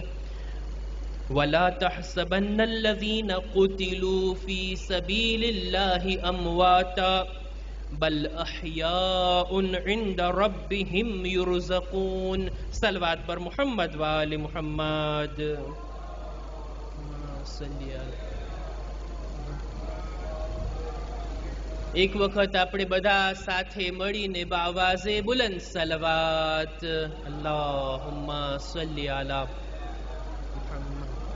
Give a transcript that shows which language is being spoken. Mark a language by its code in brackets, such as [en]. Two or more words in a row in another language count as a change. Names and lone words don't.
[ar] ولا تحسبن الذين قتلوا في سبيل الله أمواتا بل أحياء عند ربهم يرزقون. صلوات پر محمد وآل محمد. [gu] એક વખત આપણે બધા સાથે મળીને [ur] باآواز بلند [gu] સલવાત [ar] اللهم صل على محمد.